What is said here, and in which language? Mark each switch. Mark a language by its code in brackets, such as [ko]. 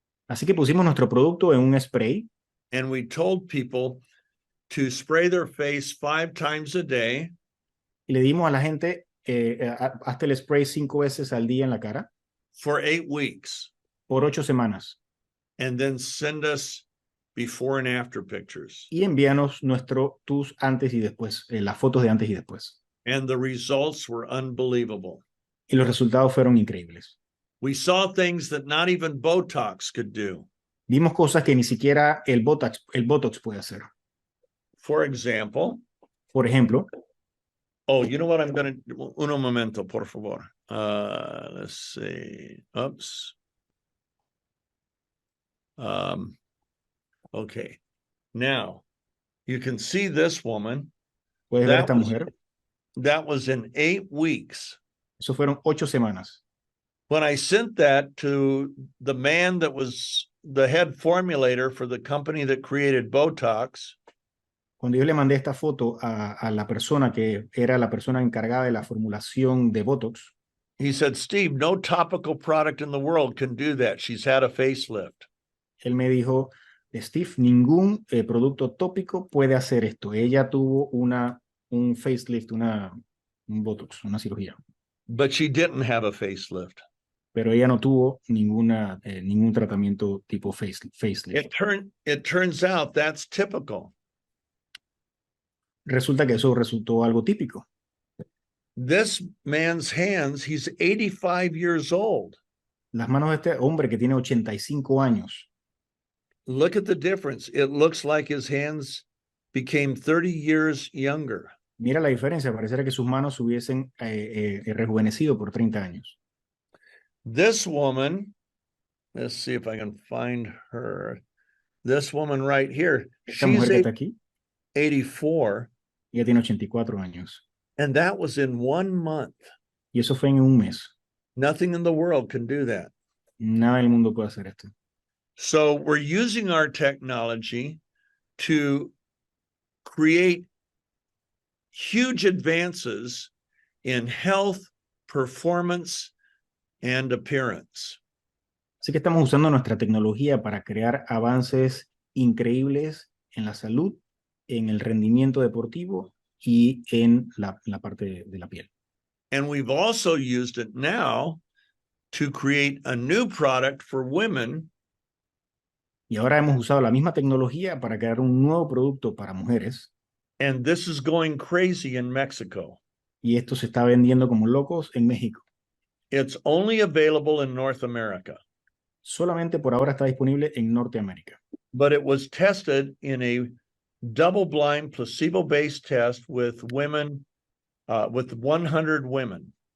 [es] Así que pusimos nuestro producto en un spray. [en] And we told people to spray their face 5 times a day. [es] Y le dimos a la gente, hazte el spray 5 veces al día en la cara. [en] For 8 weeks. [es] Por 8 semanas. [en] And then send us before and after pictures. [es] Y envíanos tus antes y después, las fotos de antes y después. [en] And the results were unbelievable. [es] Y los resultados fueron increíbles. [en] We saw things that not even Botox could do. [es] Vimos cosas que ni siquiera el Botox puede hacer. [en] For example. [es] Por ejemplo. [en] Oh, you know what I'm going to... [es] Un momento, por favor. [en] Let's see. Oops. Okay. Now, you can see this woman. [es] Puedes ver esta mujer. [en] That was in 8 weeks. [es] Eso fueron 8 semanas. [en] When I sent that to the man that was the head formulator for the company that created Botox. [es] Cuando yo le mandé esta foto a la persona que era la persona encargada de la formulación de Botox. [en] He said, Steve, no topical product in the world can do that. She's had a facelift. [es] Él me dijo, Steve, ningún producto tópico puede hacer esto. Ella tuvo un facelift, un Botox, una cirugía. [en] But she didn't have a facelift. [es] Pero ella no tuvo ningún tratamiento tipo facelift. [en] It turns out that's typical. [es] Resulta que eso resultó algo típico. [en] This man's hands, he's 85 years old. [es] Las manos de este hombre que tiene 85 años. [en] Look at the difference. It looks like his hands became 30 years younger. [es] Mira la diferencia, pareciera que sus manos se hubiesen rejuvenecido por 30 años. [en] This woman, let's see if I can find her. This woman right here, [es] Esta mujer que está aquí, [en] 84. [es] ella tiene 84 años. [en] And that was in 1 month. [es] Y eso fue en un mes. [en] Nothing in the world can do that. [es] Nada del mundo puede hacer esto. [en] So we're using our technology to create huge advances in health, performance, and appearance. [es] Así que estamos usando nuestra tecnología para crear avances increíbles en la salud, en el rendimiento deportivo y en la parte de la piel. [en] And we've also used it now to create a new product for women. [es] Y ahora hemos usado la misma tecnología para crear un nuevo producto para mujeres. [en] And this is going crazy in Mexico. [es] Y esto se está vendiendo como locos en México. [en] It's only available in North America. [es] Solamente por ahora está disponible en Norteamérica. [en] But it was tested in a double-blind, placebo-based test with women, with 100 women.